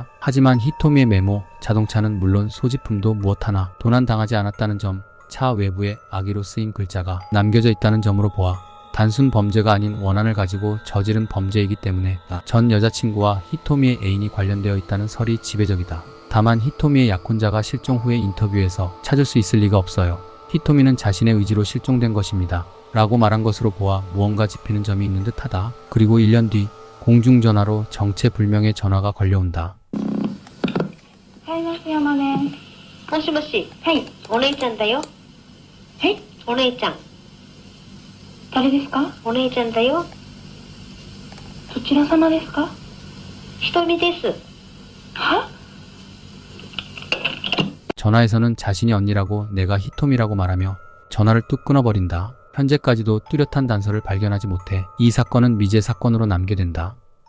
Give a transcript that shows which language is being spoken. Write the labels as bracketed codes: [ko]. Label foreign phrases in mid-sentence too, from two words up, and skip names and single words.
[ko] 하지만 히토미의 메모, 자동차는 물론 소지품도 무엇 하나 도난당하지 않았다는 점, 차 외부에 악의로 쓰인 글자가 남겨져 있다는 점으로 보아 단순 범죄가 아닌 원한을 가지고 저지른 범죄이기 때문에 전 여자친구와 히토미의 애인이 관련되어 있다는 설이 지배적이다. 다만 히토미의 약혼자가 실종 후의 인터뷰에서 찾을 수 있을 리가 없어요. 히토미는 자신의 의지로 실종된 것입니다. 라고 말한 것으로 보아 무언가 짚히는 점이 있는 듯하다. 그리고 1년 뒤 공중전화로 정체불명의 전화가 걸려온다. [ja] はい、松山ね。もしもし。はい、お姉ちゃんだよ。はい、お姉ちゃん。誰ですか？お姉ちゃんだよ。どちら様ですか？ひとみです。は？ [ko] 전화에서는 자신이 언니라고 내가 히토미라고 말하며 전화를 뚝 끊어버린다. 현재까지도 뚜렷한 단서를 발견하지 못해 이 사건은 미제 사건으로 남게 된다.